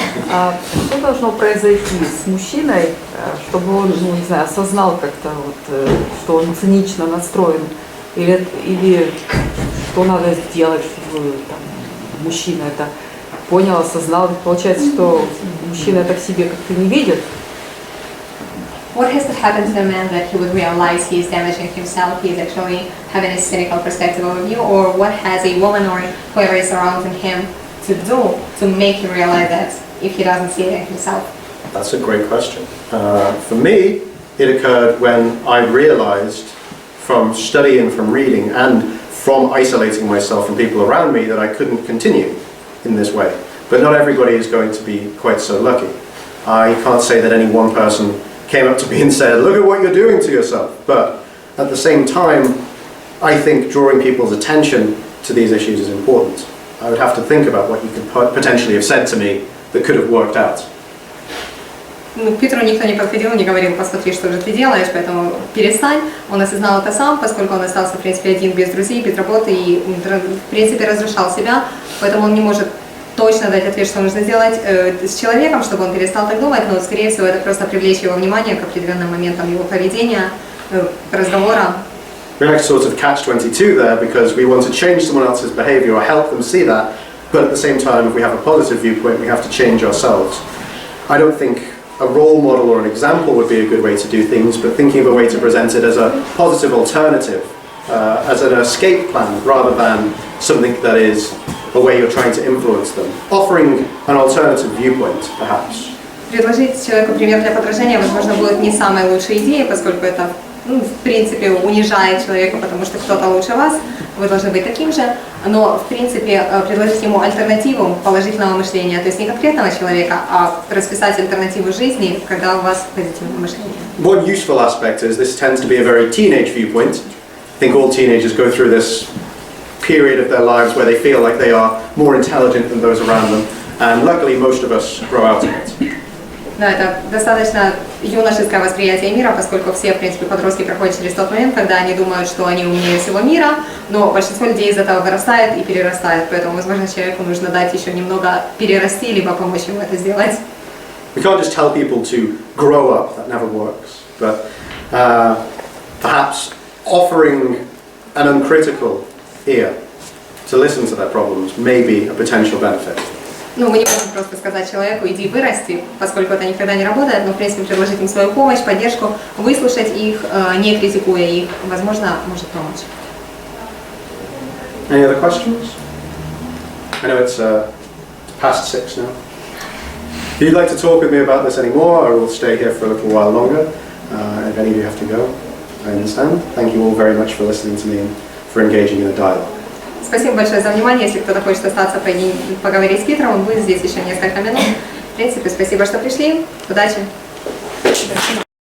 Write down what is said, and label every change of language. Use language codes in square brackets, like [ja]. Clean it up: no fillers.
[ru] А что должно произойти с мужчиной, чтобы он, ну, не знаю, осознал как-то, вот, что он цинично настроен, или что надо сделать, чтобы там, мужчина это понял, осознал? Получается, что мужчина это в себе как-то не видит. [en] What has to happen to the man that he would realize he is damaging himself, he is actually having a cynical perspective of you, or what has a woman or whoever is surrounding him to do to make him realize that if he doesn't see it in himself? That's a great question. For me, it occurred when I realized from studying, from reading, and from isolating myself from people around me that I couldn't continue in this way. But not everybody is going to be quite so lucky. I can't say that any one person came up to me and said, look at what you're doing to yourself. But at the same time, I think drawing people's attention to these issues is important. I would have to think about what you could potentially have said to me that could have worked out. [ru] Ну, к Питеру никто не подходил, не говорил: посмотри, что же ты делаешь, поэтому перестань. Он осознал это сам, поскольку он остался, в принципе, один, без друзей, без работы и, в принципе, разрушал себя. Поэтому он не может точно дать ответ, что нужно сделать с человеком, чтобы он перестал так думать, но, скорее всего, это просто привлечь его внимание к определенным моментам его поведения, разговора. [en] We're like sort of catch-22 there, because we want to change someone else's behavior or help them see that, but at the same time, if we have a positive viewpoint, we have to change ourselves. I don't think a role model or an example would be a good way to do things, but thinking of a way to present it as a positive alternative, as an escape plan, rather than something that is a way you're trying to influence them. Offering an alternative viewpoint, perhaps. [ru] Предложить человеку пример для подражания, возможно, будет не самой лучшей идеей, поскольку это, в принципе, унижает человека, потому что кто-то лучше вас, вы должны быть таким же, но, в принципе, предложить ему альтернативу положительного мышления, то есть не конкретного человека, а расписать альтернативу жизни, когда у вас позитивное мышление. [en] One useful aspect is this tends to be a very teenage viewpoint. I think all teenagers go through this period of their lives where they feel like they are more intelligent than those around them, and luckily most of us grow out of it. [ru] Да, это достаточно юношеское восприятие мира, поскольку все, в принципе, подростки проходят через тот момент, когда они думают, что они умнее всего мира, но большинство людей из этого вырастает и перерастает, поэтому, возможно, человеку нужно дать еще немного перерасти, либо помочь ему это сделать. [en] We can't just tell people to grow up, that never works. But perhaps offering an uncritical ear to listen to their problems may be a potential benefit. [ru] Ну, мы не можем просто сказать человеку, иди вырасти, поскольку это никогда не работает, но, в принципе, предложить им свою помощь, поддержку, выслушать их, не критикуя их, возможно, может помочь. [en] Any other questions? I know it's past 6 now. If you'd like to talk with me about this anymore, I will stay here for a little while longer. If any of you have to go, I understand. Thank you all very much for listening to me and for engaging in a dialogue. [ru] Спасибо большое за внимание. Если кто-то хочет остаться поговорить с Питером, он будет здесь еще несколько минут. В принципе, спасибо, что пришли. Удачи.